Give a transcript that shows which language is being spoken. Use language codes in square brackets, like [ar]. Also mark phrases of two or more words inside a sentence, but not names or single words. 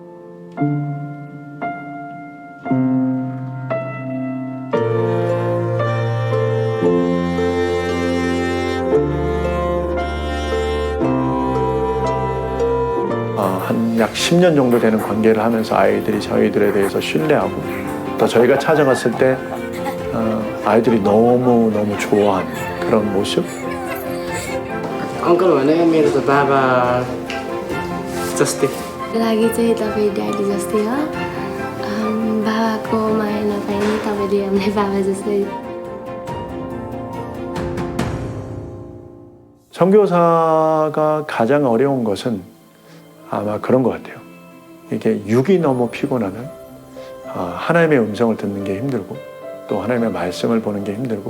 [ko] 한 약 10년 정도 되는 관계를 하면서 아이들이 저희들에 대해서 신뢰하고 또 저희가 찾아갔을 때 아이들이 너무너무 좋아하는 그런 모습. [ne] Uncle भने मेरो त बाबा जस्तै लागि चाहिँ तपाईँ ड्याडी जस्तै हो बाबाको माया नपाए नि तपाईँले हामीलाई बाबा जस्तै [ko] 선교사가 가장 어려운 것은 아마 그런 것 같아요. 이게 육이 너무 피곤하면 하나님의 음성을 듣는 게 힘들고 또 하나님의 말씀을 보는 게 힘들고